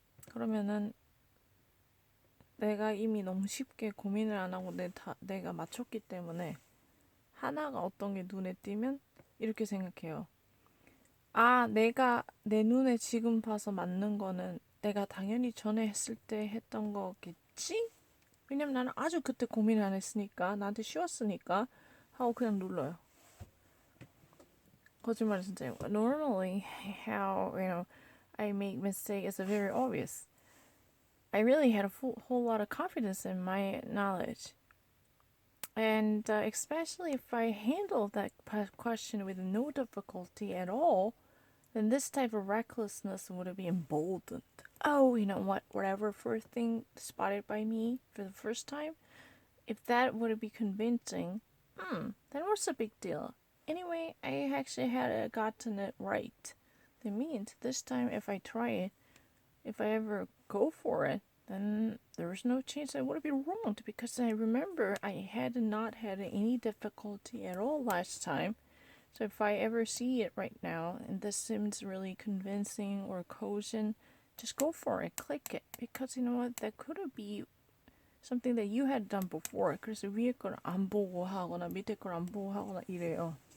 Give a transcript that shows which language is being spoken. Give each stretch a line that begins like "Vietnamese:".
Korean: 그러면은 내가 이미 너무 쉽게 고민을 안 하고 내가 맞췄기 때문에 하나가 어떤 게 눈에 띄면 이렇게 생각해요. 내가 내 눈에 지금 봐서 맞는 거는 내가 당연히 전에 했을 때 했던 거겠지? 왜냐면 나는 아주 그때 고민을 안 했으니까 나한테 쉬웠으니까 하고 그냥 눌러요. 거짓말 진짜.
English: Normally, how I make mistake is very obvious. I really had a whole lot of confidence in my knowledge, and especially if I handled that question with no difficulty at all, then this type of recklessness would have been emboldened. Oh, you know what? Whatever first thing spotted by me for the first time, if that would be convincing, then what's a big deal? Anyway, I actually had gotten it right. That means this time if I try it, if I ever go for it, then there's no chance I would have been wrong because I remember I had not had any difficulty at all last time. So if I ever see it right now and this seems really convincing or cogent, just go for it, click it. Because you know what, that could be something that you had done before.
Korean: 그래서 위에 걸 안 보고 하거나 밑에 걸 안 보고 하거나 이래요.